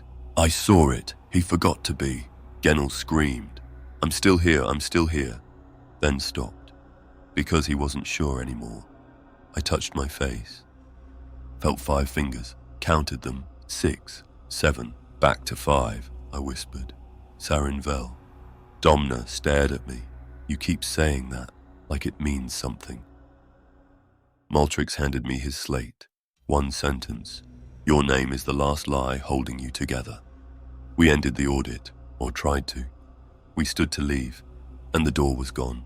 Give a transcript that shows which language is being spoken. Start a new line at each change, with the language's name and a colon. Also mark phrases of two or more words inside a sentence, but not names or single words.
English: I saw it. He forgot to be. Gennel screamed. I'm still here, I'm still here. Then stopped, because he wasn't sure anymore. I touched my face. Felt 5 fingers, counted them, 6, 7, back to 5, I whispered. Sarin Vel. Domna stared at me. You keep saying that, like it means something. Maltrix handed me his slate. 1 sentence. Your name is the last lie holding you together. We ended the audit, or tried to. We stood to leave, and the door was gone.